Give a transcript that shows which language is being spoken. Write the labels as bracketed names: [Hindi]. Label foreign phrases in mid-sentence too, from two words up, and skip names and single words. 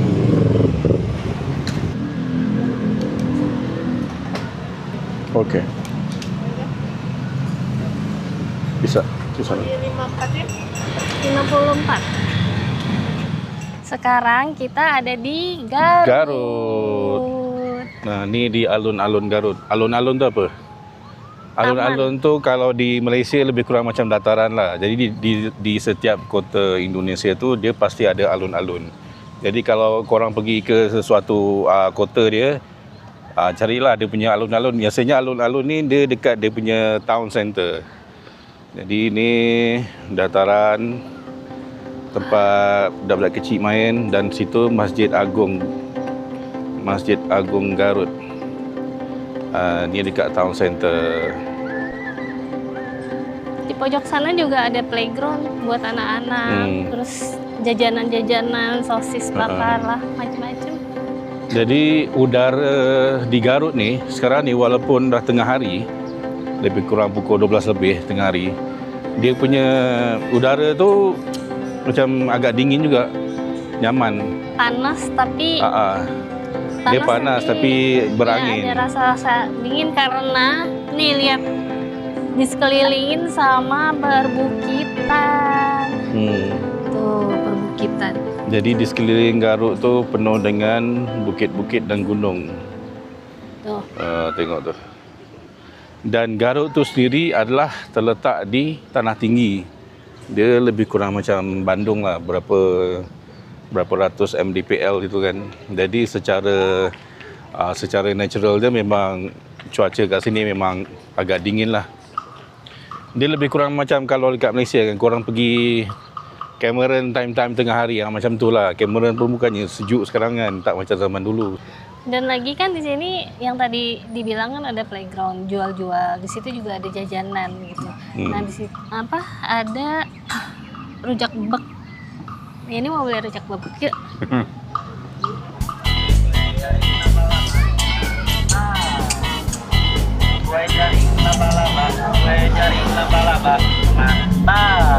[Indonesian] Oke. Bisa. 54. Sekarang kita ada di Garut. Garut. Nah, ini di alun-alun Garut. Alun-alun itu apa? [Malay] Alun-alun tu kalau di Malaysia lebih kurang macam dataran lah. Jadi di setiap kota Indonesia tu dia pasti ada alun-alun. Jadi kalau korang pergi ke sesuatu kota dia, carilah dia punya alun-alun. Biasanya alun-alun ni dia dekat dia punya [English] town center. [Malay] Jadi ini dataran tempat budak-budak kecil main dan situ Masjid Agung Garut. Ni dekat [English] town center. [Indonesian] Di pojok sana juga ada playground buat anak-anak. Terus jajanan-jajanan, sosis bakar lah, macam-macam. [Malay] Jadi udara di Garut ni sekarang ni walaupun dah tengah hari, lebih kurang pukul 12 lebih tengah hari, dia punya udara tu macam agak dingin juga, nyaman. Panas tapi Dia panas tapi berangin. [Indonesian] Ya, ada rasa dingin karena nih lihat disekelilingin sama perbukitan. Tuh perbukitan. [Malay] Jadi di sekeliling Garut tu penuh dengan bukit-bukit dan gunung. [Indonesian] Tuh. [Malay] Tengok tu. Dan Garut tu sendiri adalah terletak di tanah tinggi. Dia lebih kurang macam Bandung lah, berapa ratus mdpl gitu kan. Jadi secara natural dia memang cuaca kat sini memang agak dingin lah. Dia lebih kurang macam kalau dekat Malaysia kan, korang pergi Cameron time-time tengah hari macam tu lah. Cameron pun bukannya sejuk sekarang kan, tak macam zaman dulu. [Indonesian] Dan lagi kan di sini yang tadi dibilang kan ada playground, jual-jual. Di situ juga ada jajanan gitu. Nah di situ ada rujak bebek. Ini mau beli rujak bebek yuk. Kue jaring laba-laba, mantap.